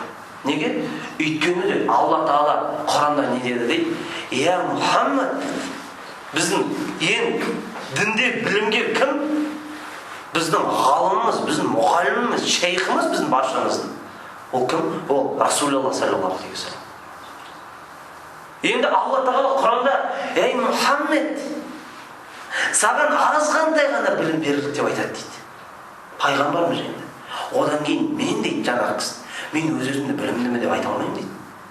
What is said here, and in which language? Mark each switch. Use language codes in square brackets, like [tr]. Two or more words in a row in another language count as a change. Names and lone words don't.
[kk] Неге? Өйткені де Алла Тағала Құранда не деді дейді? Я Мұхаммад, біздің ең дінде білімгер кім? Біздің ғалымымыз, біздің мұғаліміміз, шейхіміз, біздің баршамыздың. Ол кім? [ar] Ол رسول الله صلى الله عليه وسلم. [kk] Енді Алла Тағала Құранда, ей Мұхаммед, саған азғандай ғана білім берілді деп айтады дейді. Пайғамбарымыз енді. Одан кейін мен дейді жаңағы кісі, мен өз-өзімді білімдімін деп айта алмаймын дейді.